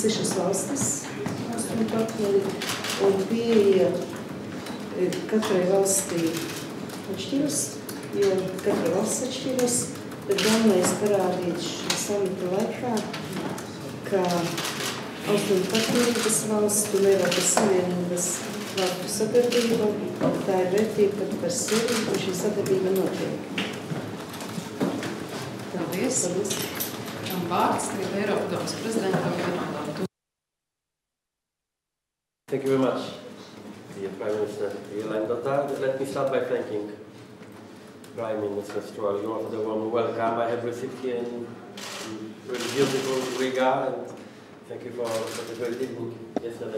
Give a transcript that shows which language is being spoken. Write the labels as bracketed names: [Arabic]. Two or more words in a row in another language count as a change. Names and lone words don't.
[Latvian] 6 valstis austrumu partneri, un pieeja katrai valstī atšķiras, jo katra valsts atšķiras, tad galvenais parādīt šī samita laikā, ka austrumu partnerības valstu un Eiropas Savienības valstu sadarbība, tā ir vērtība pat par sevi, un šī sadarbība notiek. Paldies. Vārds tagad Eiropadomes prezidentam Laimdotam. [English] Thank you very much, dear Prime Minister Laimdota. Let me start by thanking Prime Minister L.Straujuma for the warm welcome I have received here in really beautiful Riga, and thank you for the great evening yesterday.